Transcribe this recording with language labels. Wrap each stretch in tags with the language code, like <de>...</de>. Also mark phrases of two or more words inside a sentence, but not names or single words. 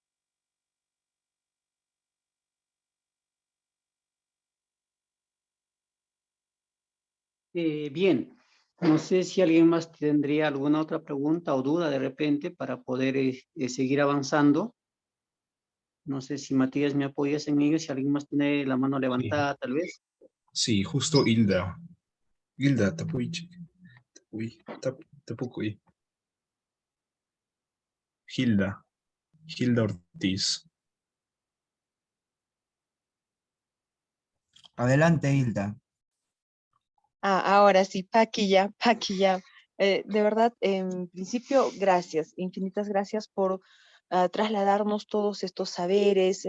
<es>Bien, no sé si alguien más tendría alguna otra pregunta o duda de repente para poder seguir avanzando. No sé si Matías me apoyas en ello, si alguien más tiene la mano levantada, tal vez. Sí, justo Hilda. Hilda, tapuy. Uy, tapuy. Hilda. Hilda Ortiz. Adelante, Hilda. Ahora sí, Paqui ya. De verdad, en principio, gracias, infinitas gracias por trasladarnos todos estos saberes,</es>